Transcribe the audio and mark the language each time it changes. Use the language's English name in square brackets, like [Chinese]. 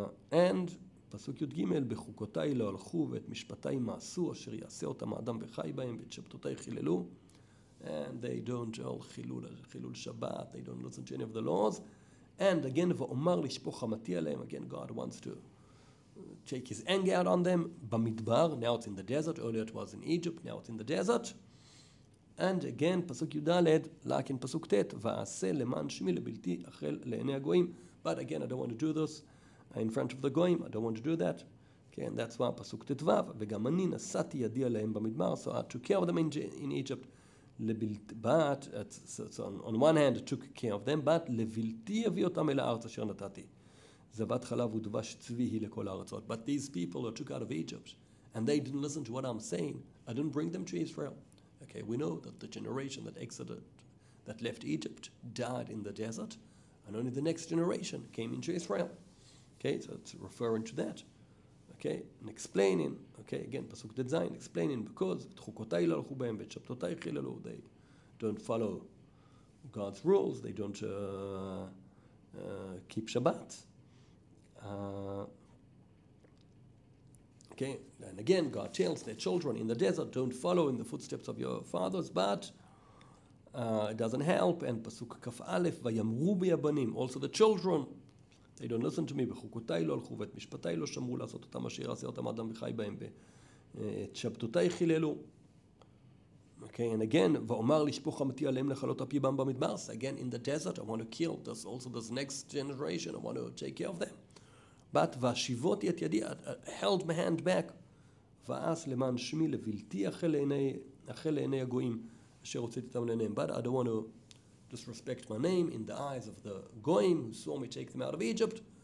[Hebrew] And פסוק י"ג, בחוקותיי לא הלכו ואת משפטיי מעשו, אשר יעשה אותם האדם וחי בהם, ואת שבתותיי חיללו. [English] And they don't all חילול Shabbat. They don't listen to any of the laws. [Hebrew] And again, ואומר לשפוך חמתי עליהם. [English] Again, God wants to take his anger out on them. במדבר, now it's in the desert. Earlier it was in Egypt, now it's in the desert. [Hebrew] And again, פסוק י"ד, like in פסוק ט', ועשה למען שמי לבלתי החל לעיני הגויים. [English] But again, I don't want to do this in front of the goyim. I don't want to do that. [Hebrew] Okay, and that's why פסוק ט"ו, וגם אני נשאתי ידי עליהם במדבר. [English] So I took care of them in Egypt. but so on one hand I took care of them, but לבלתי אביא אותם אל הארץ אשר נתתי. זבת חלב ודבש צבי היא לכל הארצות. But these people are took out of Egypt, and they didn't listen to what I'm saying. I didn't bring them to Israel. Okay, we know that the generation that left Egypt died in the desert, and only the next generation came into Israel. Okay, so it's referring to that. Okay, and explaining, okay, again, Pasuk Tet explaining, because they don't follow God's rules, they don't keep Shabbat. Okay, and again, God tells their children in the desert, don't follow in the footsteps of your fathers, but it doesn't help. And Pasuk Kaf Aleph, Vayamru bi abanim, also the children, they don't listen to me. [Hebrew] בחוקותיי לא הלכו ואת משפטיי לא שמרו לעשות אותם אשר יעשה אותם אדם וחי בהם ואת שבתותיי חיללו. Okay, and again, ואומר לשפוך חמתי עליהם לכלות אפי בם במדבר. [English] So again, in the desert, I want to kill this next generation. I want to take care of them. But והשיבותי את ידי, I held my hand back. [Hebrew] ואעש למען שמי לבלתי אחל לעיני הגויים אשר הוצאתי אותם לעיניהם. [English] But I don't want to disrespect my name in the eyes of the goyim who saw me take them out of Egypt.